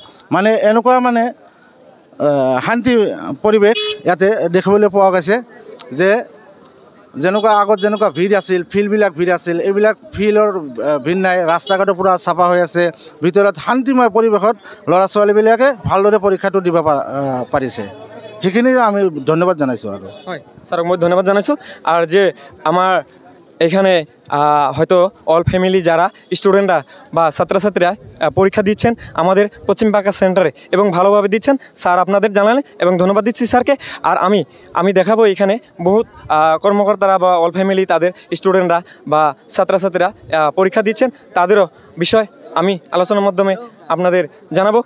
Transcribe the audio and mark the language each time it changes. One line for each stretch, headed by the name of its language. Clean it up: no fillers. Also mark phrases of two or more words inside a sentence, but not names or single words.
Assamese: মানে এনেকুৱা মানে শান্তি পৰিৱেশ ইয়াতে দেখিবলৈ পোৱা গৈছে যে যেনেকুৱা আগত যেনেকুৱা ভিৰ আছিল, ফিল্ডবিলাক ভিৰ আছিল, এইবিলাক ফিল্ডৰ ভিৰ নাই, ৰাস্তা ঘাটো পূৰা চাফা হৈ আছে। ভিতৰত শান্তিময় পৰিৱেশত ল'ৰা ছোৱালীবিলাকে ভালদৰে পৰীক্ষাটো দিব পাৰিছে। সেইখিনি আমি ধন্যবাদ জানাইছোঁ। আৰু হয় স্যারক মই ধন্যবাদ জানাইছোঁ।
Bangla: আর যে আমার এখানে হয়তো
English: all family
Bangla: যারা স্টুডেন্টরা বা ছাত্রছাত্রীরা পরীক্ষা দিচ্ছেন আমাদের পশ্চিম বাঁকা সেন্টারে এবং ভালোভাবে দিচ্ছেন, স্যার আপনাদের জানালেন এবং ধন্যবাদ দিচ্ছি স্যারকে। আর আমি দেখাবো এখানে বহুত কর্মকর্তারা বা
English: all family
Bangla: তাদের স্টুডেন্টরা বা ছাত্রছাত্রীরা পরীক্ষা দিচ্ছেন, তাদেরও বিষয় আমি আলোচনার মাধ্যমে আপনাদের জানাবো।